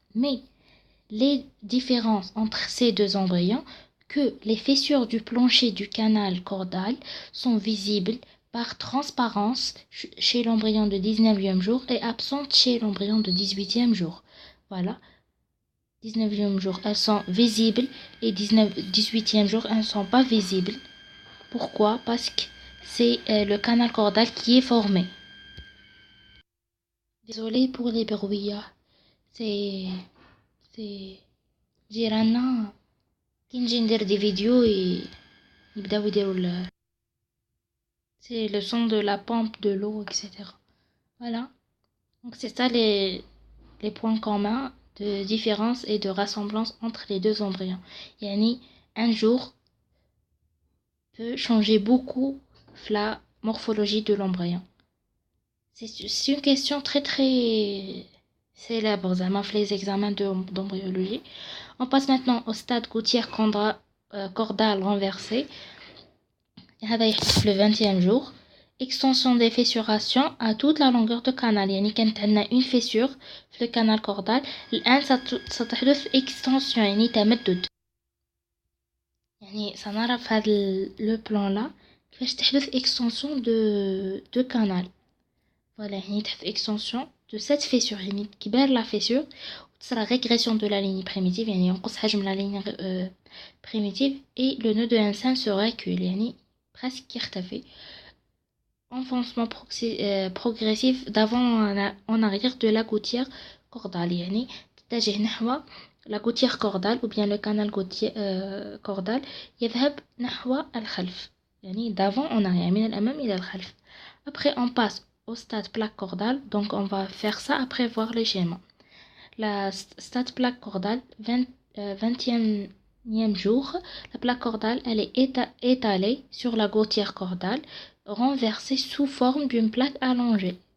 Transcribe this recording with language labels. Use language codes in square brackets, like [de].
[fr] Mais les différences entre ces deux embryons, que les fissures du plancher du canal caudal sont visibles par transparence chez l'embryon de 19e jour et absentes chez l'embryon de 18e jour. Voilà. 19e jour, elles sont visibles et 18e jour, elles ne sont pas visibles. Pourquoi? Parce que c'est le canal caudal qui est formé. Désolée pour les bruits. [ar] سي سي جيراننا كي نجي ندير دي فيديو يبداو يديروا [fr] c'est le son de la pompe de l'eau etc. Voilà, donc c'est ça les points communs de différence et de ressemblance entre les deux embryons. Yani un jour peut changer beaucoup la morphologie de l'embryon. C'est une question très très célèbre dans les examens d'embryologie. On passe maintenant au stade gouttière cordale renversée. Le 20e jour. Extension des fissurations à toute la longueur du canal. [ar] يعني كانت عندنا [fr] une fissure في le canal cordal. [ar] الآن ستحدث extension يعني تمدد. يعني سنرى في هذا [fr] le plan là [ar] كيفاش تحدث [fr] extension de canal. Voilà, [ar] يعني تحدث [fr] extension de cette fissure. [ar] يعني كبار [fr] la fissure [ar] وتصرى [fr] régression de la ligne primitive. [ar] يعني ينقص حجم [fr] la ligne primitive et le nœud de Hansen se recule. [ar] يعني presque يختفي. [fr] Enfoncement progressif d'avant en arrière de la gouttière cordale. [ar] يعني تتجه نحو [fr] la gouttière cordale ou bien le canal cordal [ar] يذهب نحو الخلف. يعني [fr] d'avant en arrière [ar] من الأمام إلى الخلف. [fr] Après on passe au stade plaque cordale. Donc on va faire ça après voir le schéma. La stade plaque cordale 20e jour. La plaque cordale elle est étalée sur la gouttière cordale, renversée sous forme d'une plaque allongée.